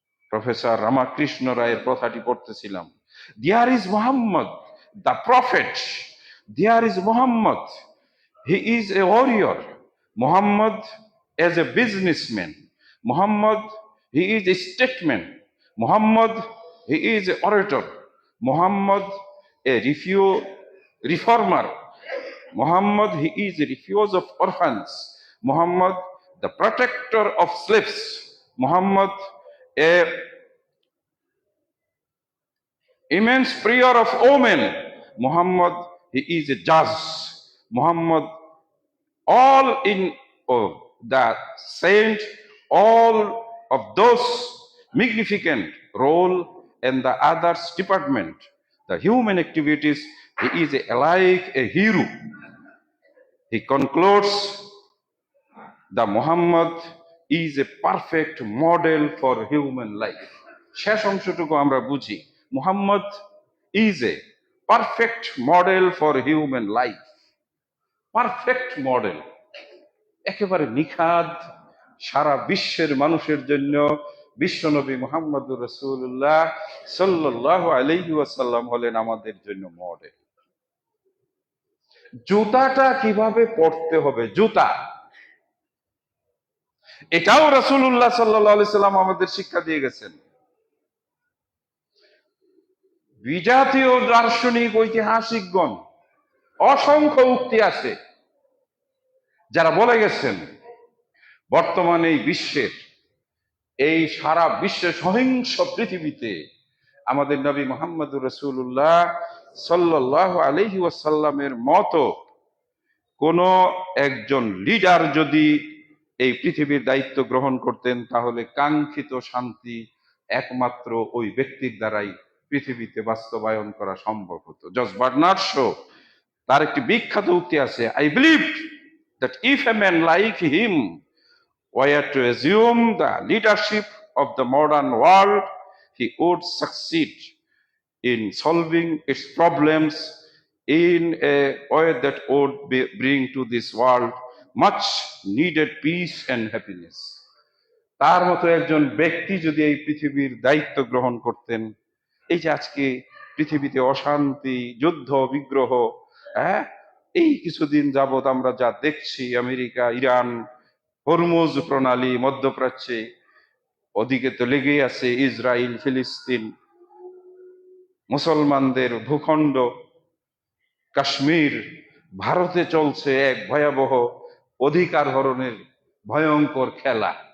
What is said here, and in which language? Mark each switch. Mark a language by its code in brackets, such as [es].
[bn] Professor Ramakrishna রায়ের কথাটি পড়তেছিলাম। [en] There is Muhammad the prophet, there is Muhammad, he is a warrior, Muhammad as a businessman, Muhammad he is a statesman, Muhammad, he is an orator. Muhammad, a reformer. Muhammad, he is a refuge of orphans. Muhammad, the protector of slaves. Muhammad, a immense prayer of women. Muhammad, he is a judge. Muhammad, all in the saint, all of those magnificent role in the others department, the human activities, he is alike a hero. He concludes, the Muhammad is a perfect model for human life. [bn] শেষ অংশটুকু আমরা বুঝি, [en] Muhammad is a perfect model for human life. [bn] Perfect model, একেবারে নিখাদ। সারা বিশ্বের মানুষের জন্য বিশ্বনবী মুহাম্মদুর রাসূলুল্লাহ সাল্লাল্লাহু আলাইহি ওয়াসাল্লাম হলেন আমাদের জন্য মডেল। জুতাটা কিভাবে পরতে হবে, জুতা, এটাও রাসূলুল্লাহ সাল্লাল্লাহু আলাইহি সাল্লাম আমাদের শিক্ষা দিয়ে গেছেন। বিজাতীয় দার্শনিক ঐতিহাসিকগণ অসংখ্য উক্তি আছে যারা বলে গেছেন বর্তমানে এই বিশ্বের, এই সারা বিশ্বের সহিংস পৃথিবীতে আমাদের নবী মুহাম্মদুর রাসূলুল্লাহ সাল্লাল্লাহু আলাইহি ওয়াসাল্লামের মতো কোন একজন লিডার যদি এই পৃথিবীর দায়িত্ব গ্রহণ করতেন, তাহলে কাঙ্ক্ষিত শান্তি একমাত্র ওই ব্যক্তির দ্বারাই পৃথিবীতে বাস্তবায়ন করা সম্ভব হতো। জর্জ বার্নার্ড শো, তার একটি বিখ্যাত উক্তি আছে, [en] I believe that if a man like him were to assume the leadership of the modern world, he would succeed in solving its problems in a way that would bring to this world much needed peace and happiness. [bn] তার মতো একজন ব্যক্তি যদি এই পৃথিবীর দায়িত্ব গ্রহণ করতেন, এই যে আজকে পৃথিবীতে অশান্তি, যুদ্ধ, বিগ্রহ, হ্যাঁ, এই কিছুদিন যাবৎ আমরা যা দেখছি, আমেরিকা, ইরান, হরমুজ প্রণালী, মধ্যপ্রাচ্যে, ওদিকে তো লেগেই আছে ইসরায়েল, ফিলিস্তিন, মুসলমানদের ভূখণ্ড, কাশ্মীর, ভারতে চলছে এক ভয়াবহ অধিকার হরণের ভয়ঙ্কর খেলা।